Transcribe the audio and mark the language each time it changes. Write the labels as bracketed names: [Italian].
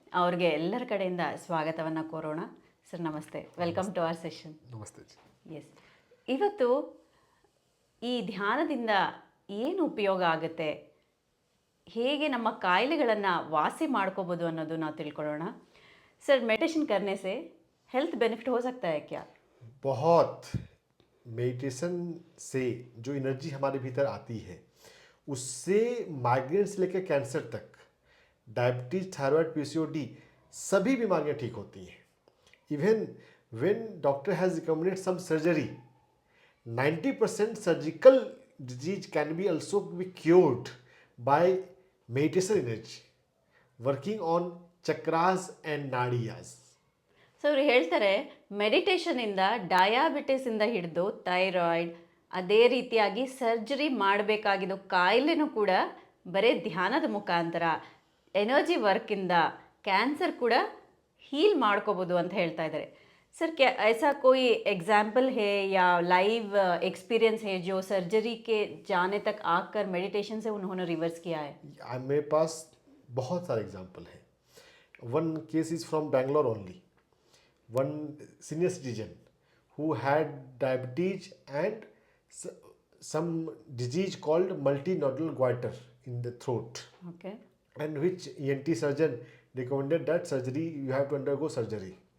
[Kannada] ಅವ್ರಿಗೆ ಎಲ್ಲರ ಕಡೆಯಿಂದ ಸ್ವಾಗತವನ್ನು ಕೋರೋಣ. [English] Sir ನಮಸ್ತೆ, welcome to our session. [Kannada] ನಮಸ್ತೆ. ಎಸ್, ಇವತ್ತು ಈ ಧ್ಯಾನದಿಂದ ಏನು ಉಪಯೋಗ ಆಗುತ್ತೆ, ಹೇಗೆ ನಮ್ಮ ಕಾಯಿಲೆಗಳನ್ನು ವಾಸಿ ಮಾಡ್ಕೋಬೋದು ಅನ್ನೋದು ನಾವು ತಿಳ್ಕೊಳ್ಳೋಣ. [Hindi] सर मेडिटेशन करने से हेल्थ बेनिफिट हो सकता है क्या? बहुत. मेडिटेशन से जो एनर्जी हमारे भीतर आती है उससे माइग्रेन से लेकर कैंसर तक, डायबिटीज, थायराइड, PCOD सभी बीमारियां ठीक होती हैं. [English] Even when doctor has recommended some surgery, 90% surgical disease can be also be cured by meditation energy working on chakras and nadis. [Kannada] So ಅವ್ರು ಹೇಳ್ತಾರೆ ಮೆಡಿಟೇಷನಿಂದ ಡಯಾಬಿಟಿಸಿಂದ ಹಿಡಿದು ಥೈರಾಯ್ಡ್, ಅದೇ ರೀತಿಯಾಗಿ ಸರ್ಜರಿ ಮಾಡಬೇಕಾಗಿದ್ದು ಕಾಯಿಲೆನೂ ಕೂಡ ಬರೀ ಧ್ಯಾನದ ಮುಖಾಂತರ, ಎನರ್ಜಿ ವರ್ಕಿಂದ ಕ್ಯಾನ್ಸರ್ ಕೂಡ ಹೀಲ್ ಮಾಡ್ಕೋಬೋದು ಅಂತ ಹೇಳ್ತಾ ಇದ್ದಾರೆ. [Hindi] सर क्या ऐसा कोई एग्जाम्पल है या लाइव एक्सपीरियंस है जो सर्जरी के जाने तक आकर मेडिटेशन से उन्होंने रिवर्स किया है? मेरे पास बहुत सारे एग्जाम्पल हैं. [English] One case is from Bangalore only. One senior citizen who had diabetes and some disease called multinodular goiter in the throat. Okay. And which ENT surgeon recommended that surgery, you have to undergo surgery.